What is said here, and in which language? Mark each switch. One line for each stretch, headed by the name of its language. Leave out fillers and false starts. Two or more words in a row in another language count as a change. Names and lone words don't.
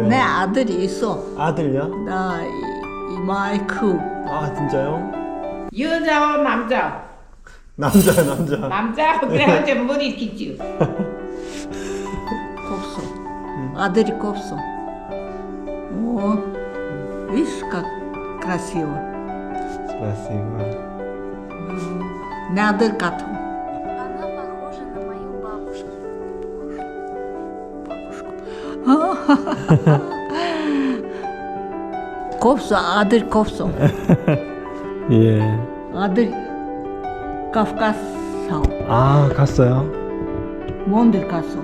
Korean: 내 아들이 있어. 아들요? 나 마이크. 아 진짜요? 여자와 남자. 남자. 남자 그래야지 머리 길지. 없어. 아들이 없어.
Russian: видишь, как красиво.
Korean: 스파시바. 내 아들 같아.
Russian: Она похожа на мою бабушку.
Korean: 곱소 아들 곱소. 예. 아들 카프카스 사오. 아, 갔어요? 뭔데 갔어?